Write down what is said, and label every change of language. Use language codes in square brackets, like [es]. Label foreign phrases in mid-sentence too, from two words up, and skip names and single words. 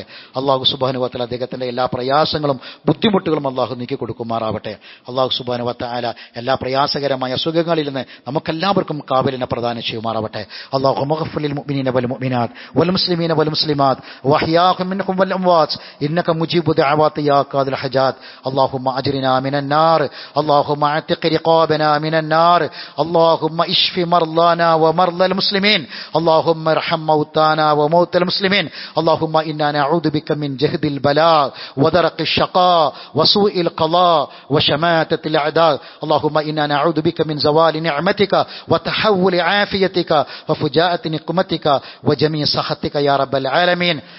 [ml] അല്ലാഹു [ar] سبحانه وتعالى [ml] അദ്ദേഹത്തിന്റെ എല്ലാ പ്രയാസങ്ങളും ബുദ്ധിമുട്ടുകളും അല്ലാഹു നീക്കി കൊടുക്കുമാറാവട്ടെ. അല്ലാഹു [ar] سبحانه وتعالى [ml] എല്ലാ പ്രയാസകരമായ അസുഖങ്ങളിൽ നിന്ന് നമുക്കെല്ലാവർക്കും കാവലിനെ പ്രദാനം ചെയ്യുമാറാവട്ടെ. [ar] اللهم اغفر للمؤمنين والمؤمنات والمسلمين والمسلمات والأحياء منهم والأموات إنك مجيب دعوات يا قاضي الحاجات. اللهم أجرنا من النار، اللهم اعتق رقابنا من النار، اللهم اشف مرضانا ومرضى المسلمين، اللهم ارحم موتانا وموتى المسلمين، اللهم إنا نعوذ بك من جهد البلاء ودرك الشقاء وسوء القضاء وشماتة الأعداء، اللهم إنا نعوذ بك من زوال نعمتك وتحول عافيتك وفجاءة نقمتك وجميع سخطك يا رب العالمين.